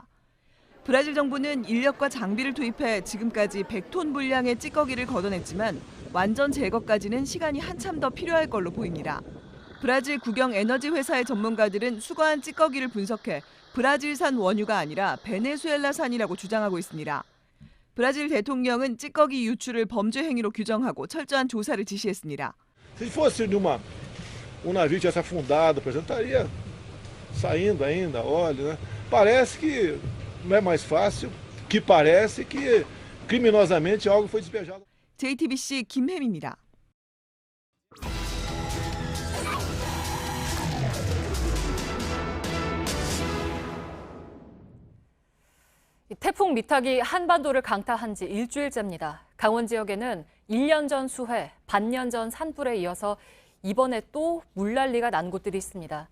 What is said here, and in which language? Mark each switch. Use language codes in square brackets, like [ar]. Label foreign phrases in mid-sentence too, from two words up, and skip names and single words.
[ko] 브라질 정부는 인력과 장비를 투입해 지금까지 100톤 분량의 찌꺼기를 걷어냈지만 완전 제거까지는 시간이 한참 더 필요할 걸로 보입니다. 브라질 국영 에너지 회사의 전문가들은 수거한 찌꺼기를 분석해 브라질산 원유가 아니라 베네수엘라산이라고 주장하고 있습니다. 브라질 대통령은 찌꺼기 유출을 범죄 행위로 규정하고 철저한 조사를 지시했습니다. [pt] Se fosse de um navio tivesse afundado, por exemplo, estaria saindo ainda óleo, né? Parece que não é mais fácil, que parece que criminosamente algo foi despejado. [ko] JTBC 김혜미입니다. 태풍 미탁이 한반도를 강타한 지 일주일째입니다. 강원 지역에는 1년 전 수해, 반년 전 산불에 이어서 이번에 또 물난리가 난 곳들이 있습니다.